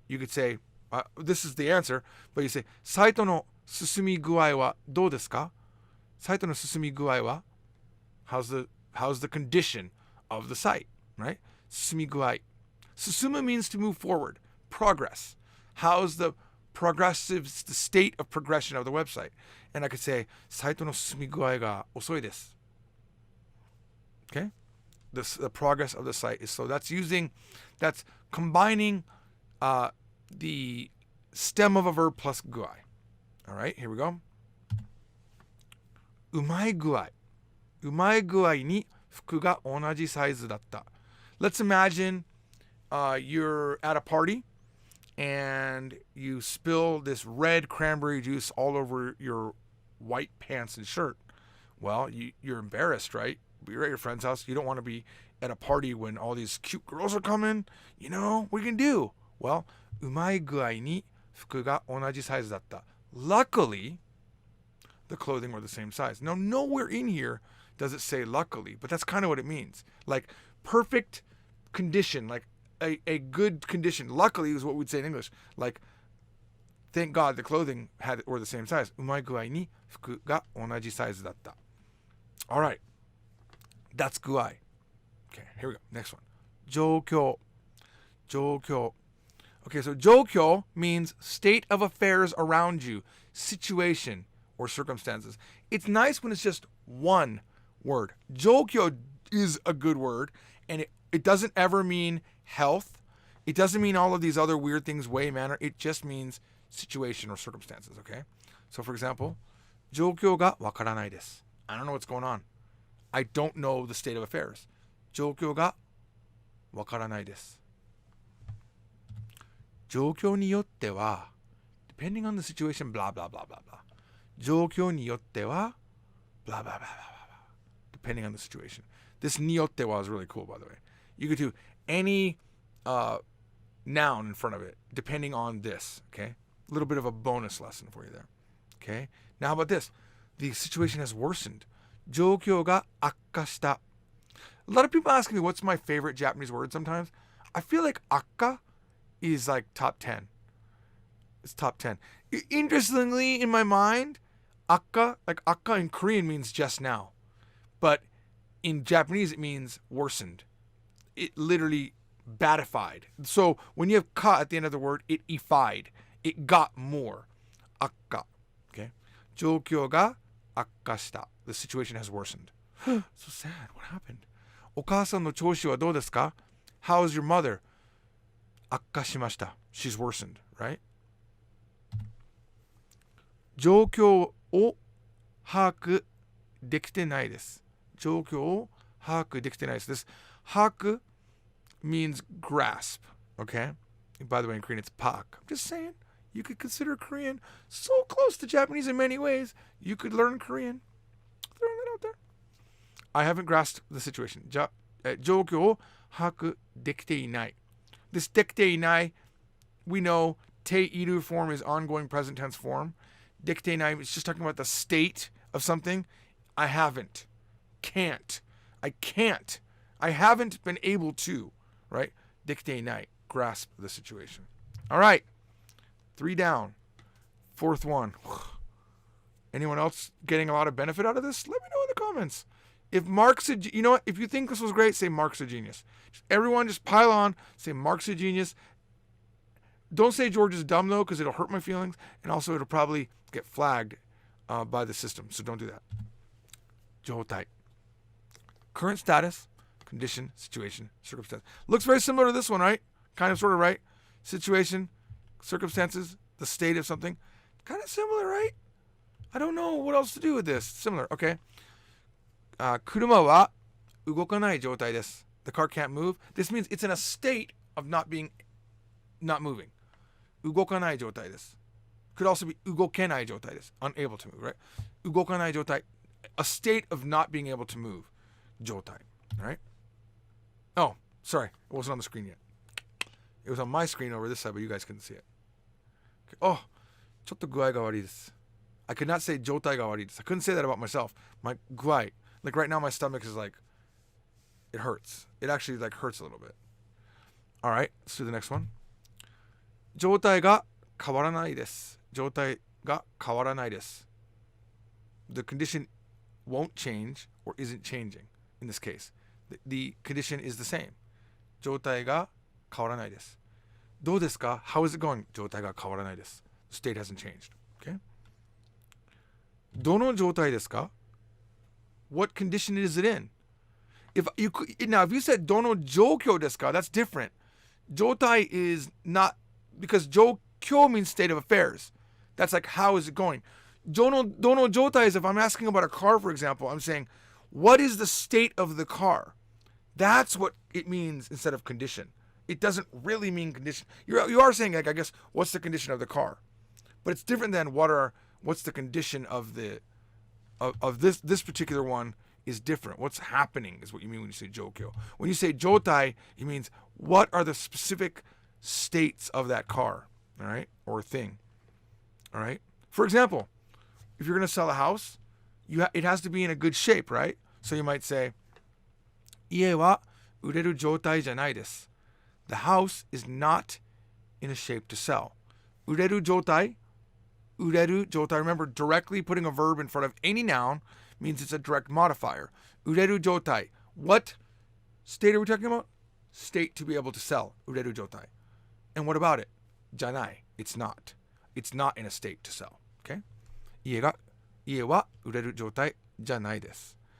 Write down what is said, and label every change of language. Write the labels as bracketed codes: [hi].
[en] You could say, this is the answer, but you say, [ja] サイトの進み具合はどうですか? サイトの進み具合は? [en] How's the condition of the site? Right? 進み具合. 進む means to move forward, progress. How's the state of progression of the website? And I could say, [ja] サイトの進み具合が遅いです. [en] Okay? The progress of the site is slow. That's combining the stem of a verb plus guai. All right, here we go. [ja] うまい具合。うまい具合に服が同じサイズだった. [en] Let's imagine you're at a party and you spill this red cranberry juice all over your white pants and shirt. Well, you're embarrassed, right? You're at your friend's house. You don't want to be at a party when all these cute girls are coming. You know, what you can do? Well, [ja] うまい具合に服が同じサイズだった. [en] Luckily, the clothing were the same size. Now, nowhere in here does it say luckily, but that's kind of what it means. Like perfect condition, like a good condition. Luckily is what we'd say in English. Like, thank God the clothing were the same size. [ja] うまい具合に服が同じサイズだった. [en] All right. That's guai. Okay, here we go. Next one. 状況.状況. Okay, so 状況 means state of affairs around you, situation or circumstances. It's nice when it's just one word. 状況 is a good word, and it doesn't ever mean health. It doesn't mean all of these other weird things, way, manner. It just means situation or circumstances, okay? So for example, [ja] 状況がわからないです. [en] I don't know what's going on. I don't know the state of affairs. [ja] 状況がわからないです. 状況によっては [en] depending on the situation, blah, blah, blah, blah, blah. [ja] 状況によっては [en] blah, blah, blah, blah, blah, blah. Depending on the situation. This によっては is really cool, by the way. You could do any noun in front of it, depending on this, okay? A little bit of a bonus lesson for you there, okay? Now, how about this? The situation has worsened. [ja] 状況が悪化した. [en] A lot of people ask me what's my favorite Japanese word sometimes. I feel like akka is like top 10. It's top 10. Interestingly, in my mind, akka, like akka in Korean means just now. But in Japanese, it means worsened. It literally badified. So when you have ka at the end of the word, it ified. It got more. Akka. Okay? 状況が悪化した. The situation has worsened. So sad. What happened? [ja] お母さんの調子はどうですか? [en] How is your mother? [ja] 悪化しました. [en] She's worsened, right? [ja] 状況を把握できてないです. 状況を把握できてないです. [en] This 把握 means grasp, okay? By the way, in Korean it's pak. I'm just saying, you could consider Korean so close to Japanese in many ways. You could learn Korean. Throwing that out there. I haven't grasped the situation. [ja] 状況を把握できていない. [en] This できていない, we know ている form is ongoing present tense form. できていない is just talking about the state of something. I haven't. Can't. I can't. I haven't been able to. Right? できていない. Grasp the situation. All right. 3 down. 4th one. Anyone else getting a lot of benefit out of this? Let me know in the comments. If Mark's a, you know what? If you think this was great, say Mark's a genius. Everyone just pile on. Say Mark's a genius. Don't say George is dumb, though, because it'll hurt my feelings. And also, it'll probably get flagged by the system. So don't do that. 状態. Current status, condition, situation, circumstance. Looks very similar to this one, right? Kind of, sort of, right? Situation, circumstances, the state of something. Kind of similar, right? I don't know what else to do with this. Similar, okay. [ja] 車は動かない状態です. [en] The car can't move. This means it's in a state of not moving. [ja] 動かない状態です. Could also be 動けない状態です. [en] Unable to move, right? [ja] 動かない状態. [en] A state of not being able to move. 状態, right? Oh, sorry. It wasn't on the screen yet. It was on my screen over this side, but you guys couldn't see it. Okay. Oh, [ja] ちょっと具合が悪いです. [en] I could not say [ja] 状態が悪いです. [en] I couldn't say that about myself. My 具合. Like right now my stomach is like, it hurts. It actually like hurts a little bit. All right, let's do the next one. [ja] 状態が変わらないです.状態が変わらないです. [en] The condition won't change or isn't changing in this case. The condition is the same. [ja] 状態が変わらないです. どうですか? [en] How is it going? [ja] 状態が変わらないです. [en] The state hasn't changed. Okay? [ja] どの状態ですか? [en] What condition is it in? If you said [ja] どの状況ですか, [en] that's different. 状態 is not, because 状況 means state of affairs. That's like, how is it going? どの状態 is if I'm asking about a car, for example, I'm saying, what is the state of the car? That's what it means instead of condition. It doesn't really mean condition. You are saying, like, I guess, what's the condition of the car? But it's different than what's the condition of this particular one is different. What's happening is what you mean when you say jokyo. When you say jotai, it means what are the specific states of that car, all right, or thing, all right? For example, if you're going to sell a house, it has to be in a good shape, right? So you might say, [ja] 家は売れる状態じゃないです. [en] The house is not in a shape to sell. 売れる状態, remember, directly putting a verb in front of any noun means it's a direct modifier. [ja] 売れる状態. [en] What state are we talking about? State to be able to sell. [ja] 売れる状態. [en] And what about it? [ja] じゃない. [en] It's not. It's not in a state to sell. Okay? [ja] 家は売れる状態じゃないです.